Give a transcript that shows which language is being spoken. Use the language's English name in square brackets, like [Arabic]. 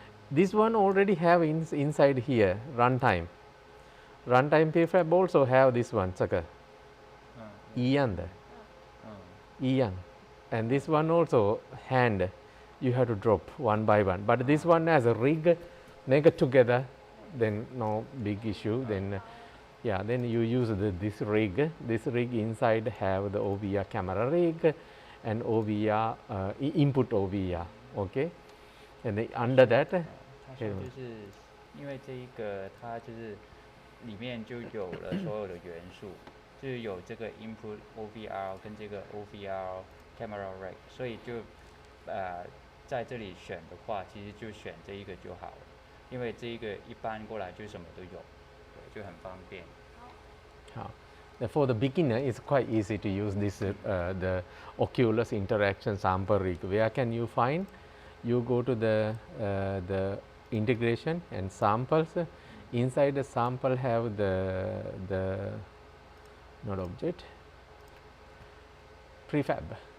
[English] This one already have inside here runtime prefab also have this one Saka Ian, and this one also hand you have to drop one by one, but this one has a rig, make it together, then no big issue. Then yeah, then you use this rig inside have the OVR camera rig and OVR input OVR, okay, and under that [Chinese] 他说就是因为这一个它就是里面就有了所有的元素，就是有这个 input OVR 跟这个 OVR camera rig， 所以就在这里选的话，其实就选这一个就好了，因为这一个一般过来就什么都有，对，就很方便。好， [English] For the beginner, it's quite easy to use this the Oculus interaction sample rig. Where can you find? You go to the integration and samples. Inside the sample have the not object prefab.